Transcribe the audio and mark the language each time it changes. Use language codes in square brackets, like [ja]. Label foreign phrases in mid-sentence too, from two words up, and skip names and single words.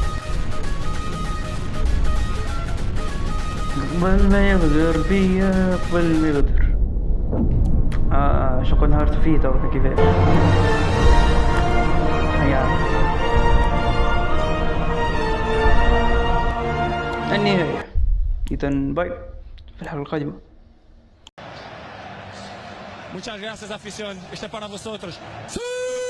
[ar] قبل ما يغدر بيا قبل ما يغدر. شو نهارت فيه تو كيف. هي عاد النهاية. إذا باي في الحلقة القادمة. [es] Muchas gracias, afición. Este es para vosotros. ¡Sí!